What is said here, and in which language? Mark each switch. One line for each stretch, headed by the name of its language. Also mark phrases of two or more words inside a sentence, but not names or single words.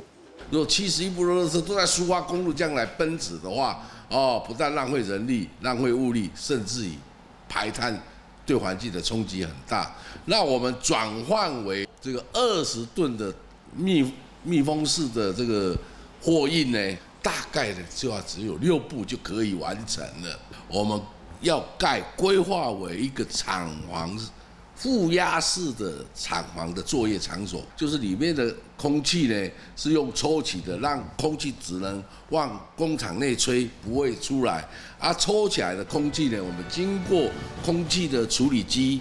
Chinese: 如果71部落垃圾都在蘇花公路這樣來奔馳的話，不但浪費人力、浪費物力，甚至於排碳對環境的衝擊很大。那我們轉換為這個20噸的密封式的這個貨運呢，大概呢就要只有6步就可以完成了。我們要規劃為一個廠房负压式的厂房的作业场所，就是里面的空气呢是用抽起的，让空气只能往工厂内吹，不会出来。抽起来的空气呢，我们经过空气的处理机。